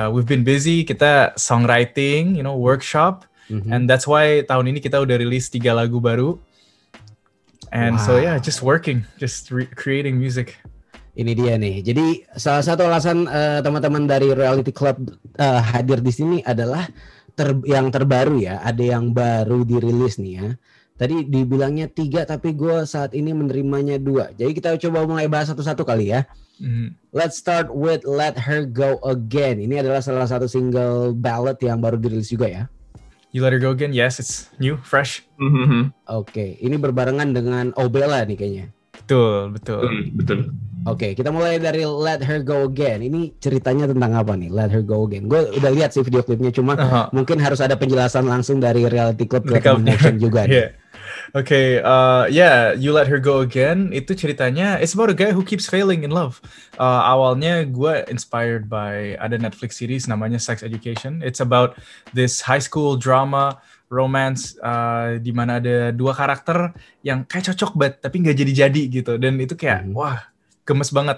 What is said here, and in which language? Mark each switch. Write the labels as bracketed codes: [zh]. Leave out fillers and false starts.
[en] We've been busy, kita songwriting, workshop. And that's why [id] tahun ini kita udah rilis 3 lagu baru. [en] And so yeah, just working, just creating music. [id] Ini dia nih. Jadi salah satu alasan teman-teman dari Reality Club hadir di sini adalah yang terbaru ya, ada yang baru dirilis nih ya. Tadi dibilangnya 3, tapi gue saat ini menerimanya 2. Jadi kita coba mulai bahas satu-satu kali ya. [en] Let's start with Let Her Go Again. [id] Ini adalah salah satu single ballad yang baru dirilis juga ya. [en] You Let Her Go Again, yes, it's new, fresh. [id] Oke, ini berbarengan dengan Obella nih kayaknya. Betul. Oke, kita mulai dari Let Her Go Again. Ini ceritanya tentang apa nih, Let Her Go Again? Gue udah lihat sih video klipnya, cuma mungkin harus ada penjelasan langsung dari Reality Club ke Motion juga nih. [en] You Let Her Go Again [id] itu ceritanya, [en] it's about a guy who keeps failing in love. [id] Awalnya gue [en] inspired by [id] ada Netflix series namanya Sex Education. [en] It's about this high school drama romance [id] di mana ada 2 karakter yang kayak cocok banget tapi nggak jadi gitu, dan itu kayak wah gemes banget.